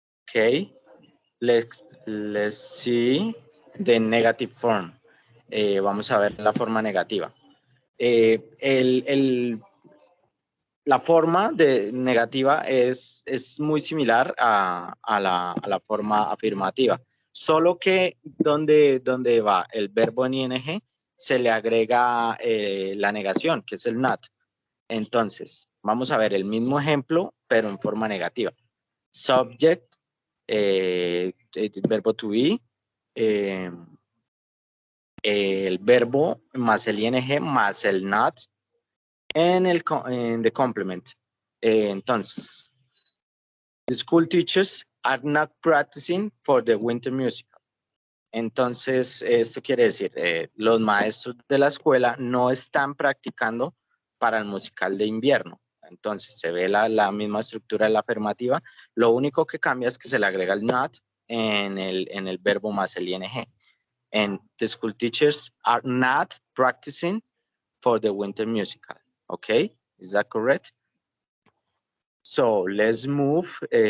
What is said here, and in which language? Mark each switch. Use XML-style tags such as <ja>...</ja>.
<en>Okay, let's see the negative form.</en> <es>Vamos a ver la forma negativa. La forma negativa es muy similar a la forma afirmativa, solo que donde va el verbo en ing se le agrega la negación, que es el not. Entonces, vamos a ver el mismo ejemplo, pero en forma negativa. Subject, el verbo to be, el verbo más el ing más el not, en</es> <en>the complement.</en> <es>Entonces,</es> <en>the school teachers are not practicing for the winter musical.</en> <es>Entonces, esto quiere decir, los maestros de la escuela no están practicando para el musical de invierno. Entonces, se ve la misma estructura de la afirmativa. Lo único que cambia es que se le agrega el not en el verbo más el ing.</es> <en>And the school teachers are not practicing for the winter musical. Okay, is that correct? So let's move</en>